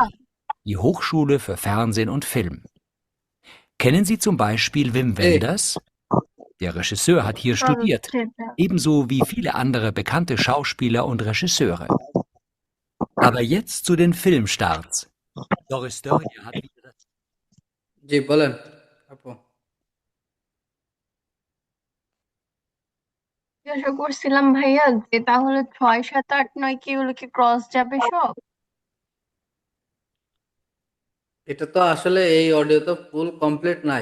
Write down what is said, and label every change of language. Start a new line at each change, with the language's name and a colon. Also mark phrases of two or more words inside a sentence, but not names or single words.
German: Universität, die Hochschule für Fernsehen und Film. Kennen Sie zum Beispiel Wim Wenders? Der Regisseur hat hier studiert, चलचित्र ebenso wie viele andere bekannte Schauspieler und Regisseure. Aber jetzt zu den Filmstarts. Doris Dörrier hat wieder das
Bangla: জি বলেন আপু। জিজ্ঞাসা করছিলাম ভাইয়া যে তাহলে 6 7 8 9 কি এগুলো কি ক্রস যাবে সব? এটা তো আসলে এই অডিও তো
English: full complete
Bangla: নাই।